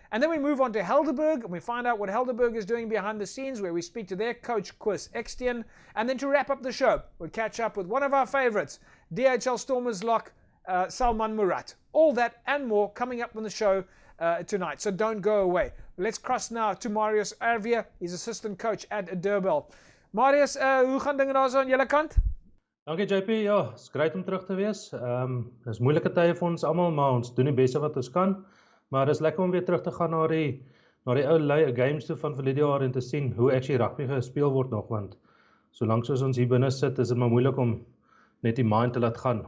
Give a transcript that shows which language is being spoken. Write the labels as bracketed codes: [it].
[en] And then we move on to Helderberg and we find out what Helderberg is doing behind the scenes, where we speak to their coach, Chris S10. And then to wrap up the show, we'll catch up with one of our favorites, DHL Stormers lock, Salman Murat. All that and more coming up on the show tonight, so don't go away. Let's cross now to Marius Ervier. He's assistant coach at Durban. [af] Marius, hoe gaan dinge daar so aan julle kant? Dankie JP, ja, is great om terug te wees. Is moeilike tye vir ons almal, maar ons doen die beste wat ons kan. Maar is lekker om weer terug te gaan na die ou games toe van verlede jaar en te sien hoe actually rugby gespeel word nog, want solank soos ons hier binne sit, is dit maar moeilik om net die mind te laat gaan.